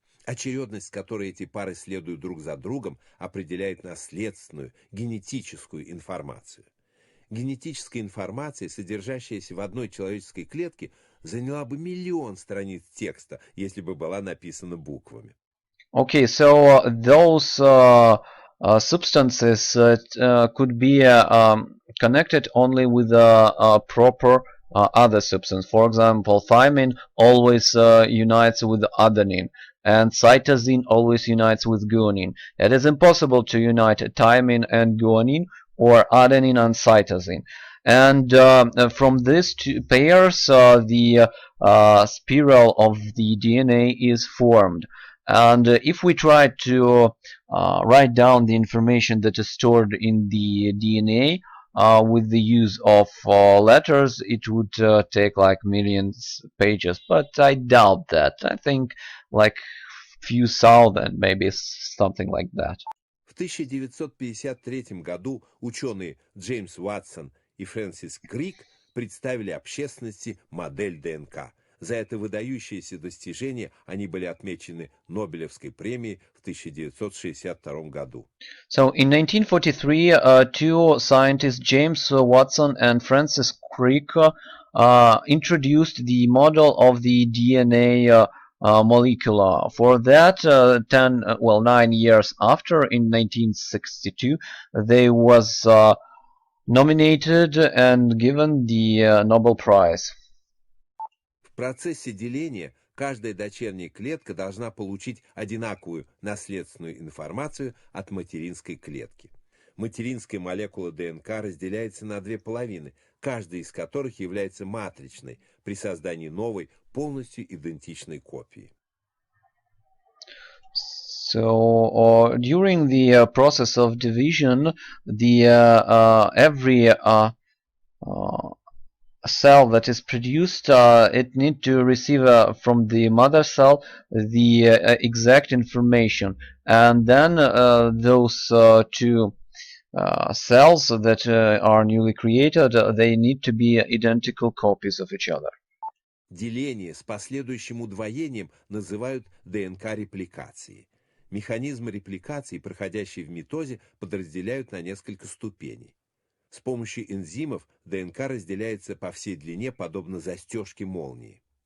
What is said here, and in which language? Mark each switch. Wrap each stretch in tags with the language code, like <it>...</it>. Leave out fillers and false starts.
<ru>Очередность, с которой эти пары следуют друг за другом, определяет наследственную, генетическую информацию. Генетическая информация, содержащаяся в одной человеческой клетке, заняла бы миллион страниц текста, если бы была написана буквами.</ru> <en>Okay, so those substances could be connected only with a proper other substance. For example, thymine always unites with adenine, and cytosine always unites with guanine. It is impossible to unite thymine and guanine, or adenine and cytosine. And from these two pairs, the spiral of the DNA is formed. And if we try to write down the information that is stored in the DNA with the use of letters, it would take like millions pages, but I doubt that. I think like few thousand, maybe something like that.</en> <ru>В 1953 году ученые Джеймс Ватсон и Фрэнсис Крик представили общественности модель ДНК. За это выдающееся достижение они были отмечены Нобелевской премией в 1962 году.</ru> <en>So in 1943, two scientists, James Watson and Francis Crick, introduced the model of the DNA molecule. For that, 9 years after, in 1962, they was nominated and given the Nobel Prize.</en> <ru>В процессе деления каждая дочерняя клетка должна получить одинаковую наследственную информацию от материнской клетки. Материнская молекула ДНК разделяется на 2 половины, каждая из которых является матричной при создании новой, полностью идентичной копии.</ru> <en>So during the process of division, the every cell that is produced, it need to receive from the mother cell the exact information, and then those two cells that are newly created, they need to be identical copies of each other.</en> <ru>Деление с последующим удвоением называют ДНК-репликацией. Механизмы репликации, проходящие в митозе, подразделяют на несколько ступеней. С помощью энзимов ДНК разделяется по всей длине, подобно застежке молнии.</ru>